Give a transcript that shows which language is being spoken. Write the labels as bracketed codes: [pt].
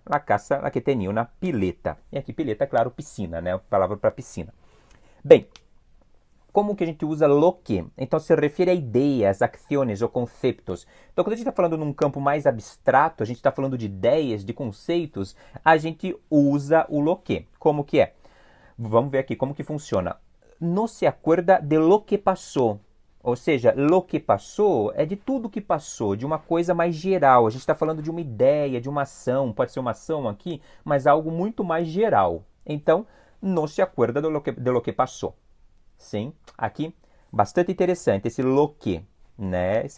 [es] La casa la que tenía una pileta. [pt] E aqui pileta, claro, piscina, né? A palavra para piscina. Bem, como que a gente usa lo que? Então, se refere a ideias, ações ou conceitos. Então, quando a gente está falando num campo mais abstrato, a gente está falando de ideias, de conceitos, a gente usa o lo que. Como que é? Vamos ver aqui como que funciona. [es] No se acuerda de lo que [pt] passou. Ou seja, lo que passou é de tudo que passou, de uma coisa mais geral. A gente está falando de uma ideia, de uma ação, pode ser uma ação aqui, mas algo muito mais geral. Então, [es] no se acuerda de lo que [pt] passou. Sim, aqui, bastante interessante esse lo que, né?